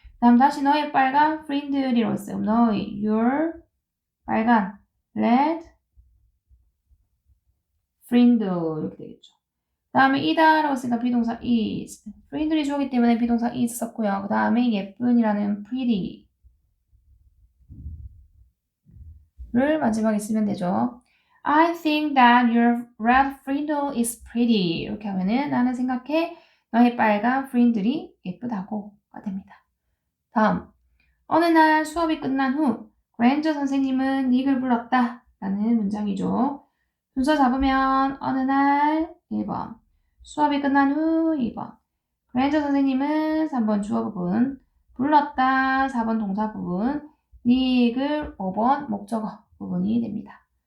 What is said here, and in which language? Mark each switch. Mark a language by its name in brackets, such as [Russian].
[Korean] 다음 다시 너의 빨간 friend들이라고 했어요. 너의 your 빨간 red friend 이렇게 되겠죠. 다음에 이다라고 했으니까 비동사 is friend들이 주어기 때문에 비동사 is 썼고요. 그 다음에 예쁜이라는 pretty 를 마지막에 쓰면 되죠. [English] I think that your red frindle is pretty. [Korean] 이렇게 하면은 나는 생각해 너의 빨간 프린들이 예쁘다고가 됩니다. 다음, 어느 날 수업이 끝난 후 그랜저 선생님은 닉을 불렀다 라는 문장이죠. 순서 잡으면 어느 날 1번, 수업이 끝난 후 2번, 그랜저 선생님은 3번 주어 부분, 불렀다 4번 동사 부분, 닉을 5번 목적어 부분이 됩니다.